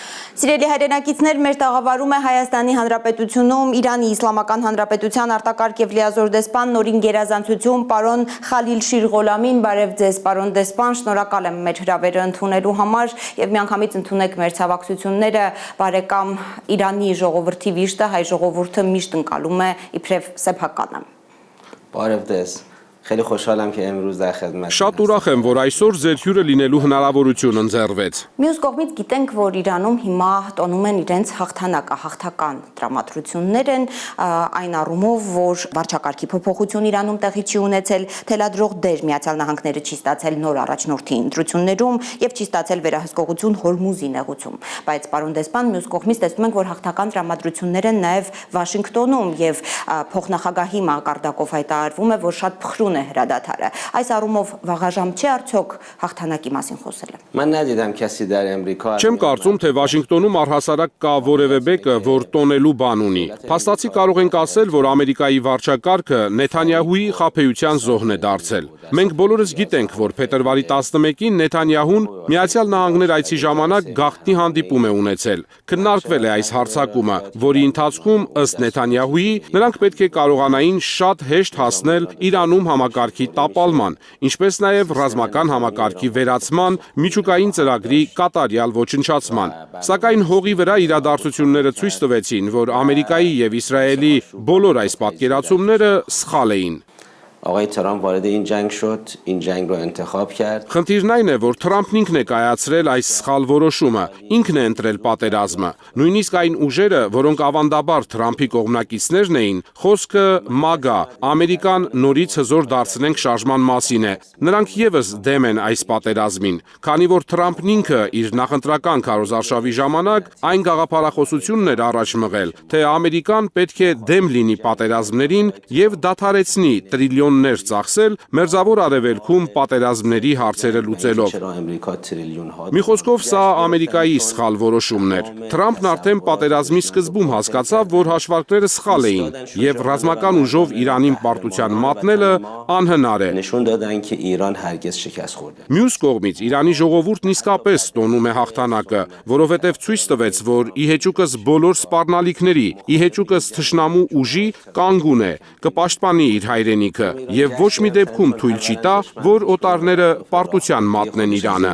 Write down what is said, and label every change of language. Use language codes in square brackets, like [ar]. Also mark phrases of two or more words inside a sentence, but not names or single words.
[hy] Սիրելի հայրենակիցներ, մեր տաղավարում է Հայաստանի Հանրապետությունում Իրանի Իսլամական Հանրապետության արտակարգ եւ լիազոր դեսպան նորին գերազանցություն պարոն Խալիլ Շիրղոլամին, բարև ձեզ պարոն դեսպան, շնորհակալ եմ մեր հրավերը ընդունելու համար եւ միանգամից ընդունեք մեր ցավակցությունները, բարեկամ Իրանի ժողովրդի վիշտը, հայ ժողովուրդը միշտ ընկալում է իբրև սեփականը։ Բարև ձեզ։ [fa] خیلی خوشحالم că امروز در خدمت [hy] Շատ ուրախ եմ, որ այսօր ձեր հյուրը լինելու հնարավորություն ընձեռվեց։ Մյուս կողմից գիտենք, որ Իրանում հիմա տոնում են իրենց հաղթանակը, հաղթական տրամադրություններ են այն առումով, որ վարչակարգի փոփոխություն Իրանում տեղի չի ունեցել, թելադրող դեր Միացյալ Նահանգները չի ստացել նոր առաջնորդի ընտրություններում եւ չի ստացել վերահսկողություն Հորմուզի նեղուցում։ Բայց պարոն դեսպան, մյուս կողմից տեսնում ենք, որ հաղթական տրամադրություններ են նաեւ Վաշինգտոնում եւ փոխնախագահի մակարդակով հայտարարվում է, որ շատ փխրուն է հրադադարը։ Այս առումով վաղաժամ չէ արդյոք հաղթանակի մասին խոսելը։ [fa] من ندیدم کسی در امریکا [hy] Չեմ կարծում, թե Վաշինգտոնում առհասարակ կա որևէ մեկը, որ տոնելու բան ունի։ Փաստացի կարող ենք ասել, որ Ամերիկայի վարչակարգը Նեթանյահուի խաբեության զոհն է դարձել։ Մենք բոլորս գիտենք, որ փետրվարի 11-ին Նեթանյահուն Միացյալ Նահանգներ այցի ժամանակ գաղտնի հանդիպում է ունեցել։ Քննարկվել է այս հարձակումը, որի ընթացքում ըստ Նեթանյահուի նրանք պետք է կարողանային շատ հեշտ հասնել Իրանում համակարգի տապալման, ինչպես նաև ռազմական համակարգի վերացման, միջուկային ծրագրի կատարյալ ոչնչացման։ Սակայն հողի վրա իրադարձությունները ցույց տվեցին, որ Ամերիկայի եւ Իսրայելի բոլոր այս պատկերացումները սխալ էին։ [fa] آقای ترامپ وارد این جنگ شد این جنگ رو انتخاب کرد [hy] Խնդիրն այն է, որ Թրամփն ինքն է կայացրել այս սխալ որոշումը, ինքն է ընտրել պատերազմը։ Նույնիսկ այն ուժերը, որոնք ավանդաբար Թրամփի կողմնակիցներն էին, խոսքը MAGA, Ամերիկան նորից հզոր դարձնենք շարժման մասին է։ Նրանք եւս դեմ են այս պատերազմին, քանի որ Թրամփն ինքը իր նախընտրական քարոզարշավի ժամանակ այն գաղափարախոսությունն էր առաջ մղել, թե Ամերիկան պետք է դեմ լինի պատերազմներին եւ դադարեցնի տրիլիոններ ծախսել Մերձավոր Արևելքում պատերազմների հարցերը լուծելով։ [fa] چرا امریکا تریلیون ها [hy] Մի խոսքով սա Ամերիկայի սխալ որոշումն էր։ Թրամփն արդեն պատերազմի սկզբում հասկացավ, որ հաշվարկները սխալ էին եւ ռազմական ուժով Իրանին պարտության մատնելը անհնար է։ [fa] نشون دادن که ایران هرگز شکست خورده [hy] Մյուս կողմից Իրանի ժողովուրդն իսկապես տոնում է հաղթանակը, որովհետև ցույց տվեց, որ ի հեճուկս բոլոր սպառնալիքների, ի հեճուկս թշնամու ուժի կանգուն է, կպաշտպանի իր հայրենիքը եւ ոչ մի դեպքում թույլ չի տա, որ օտարները պարտության մատնեն Իրանը։